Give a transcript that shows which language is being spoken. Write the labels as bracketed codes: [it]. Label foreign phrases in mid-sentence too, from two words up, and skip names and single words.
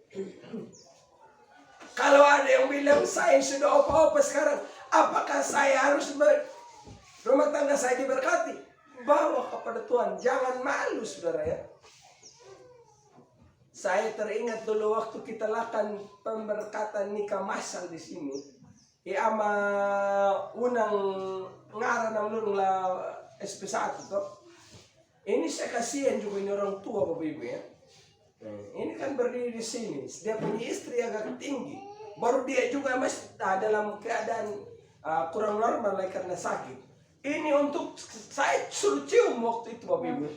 [id] Kalau ada yang bilang saya sudah apa-apa sekarang, apakah saya harus rumah tangga saya diberkati? Bawa kepada Tuhan, jangan malu saudara ya. Saya teringat dulu waktu kita lakukan pemberkatan nikah masal di sini. Ama unang ngaran ng lulong la SP1 to. Ini saya kasihan juga ini orang tua Bapak Ibu ya. Ini kan berdiri di sini. Dia punya istri agak tinggi. Baru dia juga masih dalam keadaan kurang normal karena sakit. Ini untuk saya suruh cium waktu itu Bapak Ibu.